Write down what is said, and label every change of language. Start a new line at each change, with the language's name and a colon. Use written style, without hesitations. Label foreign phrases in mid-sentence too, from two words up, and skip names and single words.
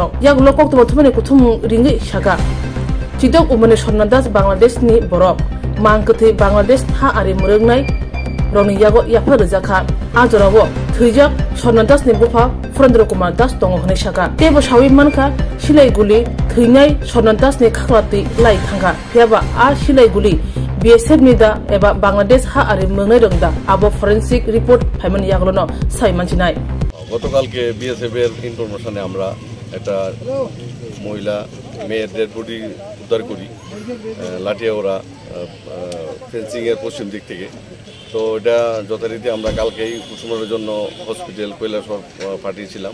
Kok Borok: यागलो कक्तबर थुमनि कुथुम रिंगै साका चिदक उमरनि स्वर्णदास बांग्लादेशनि बरक मांकथै बांग्लादेश हा आरि मरंगनाय रंनि यागो याफर जाखा आजरावो थैजाक स्वर्णदासनि बुफा फरेन्द्र कुमार दास दङ हनै साका तेबो सावि मानखा सिलाइ गुलि थैनाय स्वर्णदासनि खाखलाति लाई थांगा फियाबा आ सिलाइ गुलि बीएसएफ नि दा एबा बांग्लादेश हा आरि मंगनाय रंदा आबो फरेंसिक रिपोर्ट फाइमान यागलोनो साइ मानसिनाय
Bangla: গতকালকে বিএসএফ এর ইনফরমেশনে আমরা একটা মহিলা মেয়ের ডেড বডি উদ্ধার করি লাঠিয়াওড়া ফেন্সিং এর পশ্চিম দিক থেকে। তো এটা যথারীতি আমরা কালকেই পোস্টমর্টমের জন্য হসপিটাল কৈলাসহর পাঠিয়েছিলাম।